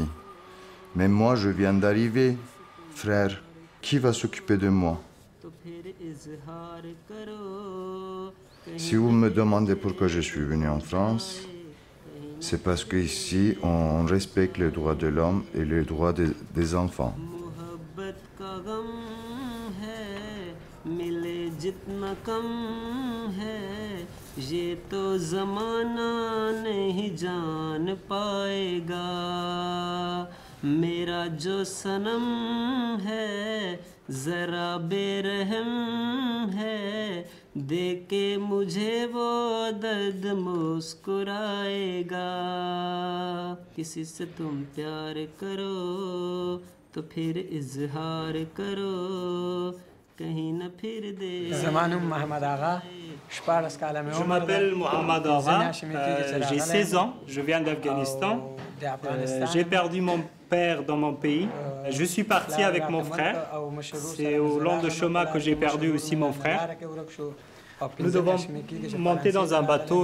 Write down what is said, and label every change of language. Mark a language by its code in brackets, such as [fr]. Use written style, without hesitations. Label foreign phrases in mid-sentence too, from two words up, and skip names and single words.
[fr] Mais moi, je viens d'arriver. Frère, qui va s'occuper de moi? Si vous me demandez pourquoi je suis venu en France, c'est parce qu'ici, on respecte les droits de l'homme et les droits des enfants. [hi] ये तो ज़माना नहीं जान पाएगा मेरा जो सनम है ज़रा बेरहम है देख के मुझे वो दर्द मुस्कुराएगा किसी से तुम प्यार करो तो फिर इजहार करो कहीं न फिर दे [fa] زمانم محمد آغا [fr] Je m'appelle Mohamed Ara, j'ai 16 ans, je viens d'Afghanistan. J'ai perdu mon père dans mon pays. Je suis parti avec mon frère. C'est au long de chemin que j'ai perdu aussi mon frère. Nous devons monter dans un bateau.